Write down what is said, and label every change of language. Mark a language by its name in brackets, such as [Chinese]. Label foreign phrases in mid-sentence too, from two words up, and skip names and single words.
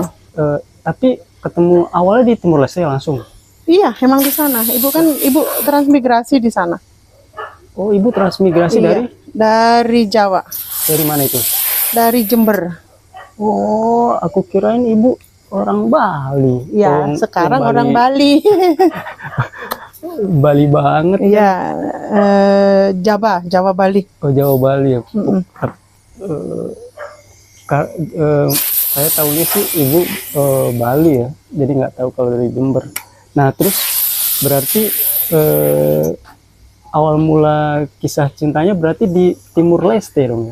[Indonesian] Tapi ketemu awalnya di Timor Leste langsung. Iya emang di sana. Ibu transmigrasi di sana. Oh ibu transmigrasi Iya, dari Jawa. dari mana itu? Dari Jember. Oh aku kirain ibu orang Bali. Iya, sekarang orang Bali. Bali banget. Iya, Jawa Bali. Oh Jawa Bali ya. Saya tahunya sih ibu Bali ya, jadi nggak tahu kalau dari Jember. Nah terus berarti awal mula kisah cintanya berarti di Timur Leste dong ya?